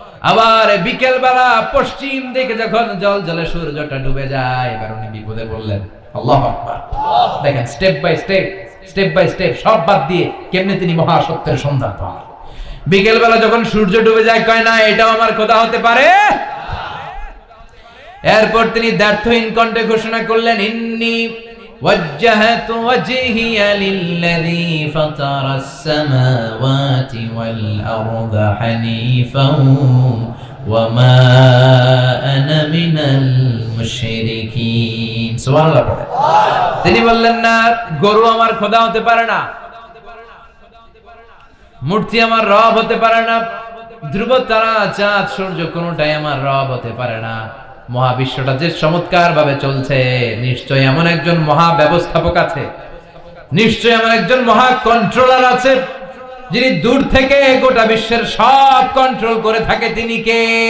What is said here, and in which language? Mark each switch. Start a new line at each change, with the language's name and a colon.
Bangla: আবার বিকেল বেলা পশ্চিম দিকে যখন জলজলে সূর্যটা ডুবে যায়, এবার উনি বিপদে পড়লেন। আল্লাহু আকবার। দেখেন স্টেপ বাই স্টেপ সব বাদ দিয়ে কেমনে তিনি মহাসত্যের সন্ধান পান। বিকেল বেলা যখন সূর্য ডুবে যায়, কয় না এটাও আমার খোদা হতে পারে? এরপর তিনি দ্ব্যর্থহীন কণ্ঠে ঘোষণা করলেন,
Arabic: ইন্নী وجهت وجهي للذي فطر السماوات والأرض حنيفا وما أنا من المشركين।
Bangla: সুবহানাল্লাহ পড়ে। তিনি বললেন না, গরু আমার খোদা হতে পারে না, মূর্তি আমার রব হতে পারে না, ধ্রুব তারা চাঁদ সূর্য কোনটাই আমার রব হতে পারে না। মহাবিশ্বটা যে চমৎকার ভাবে চলছে, নিশ্চয়ই এমন একজন মহা ব্যবস্থাপক আছে, নিশ্চয়ই এমন একজন মহা কন্ট্রোলার আছে, যিনি দূর থেকে গোটা বিশ্বের সব কন্ট্রোল করে থাকে। তিনি কে?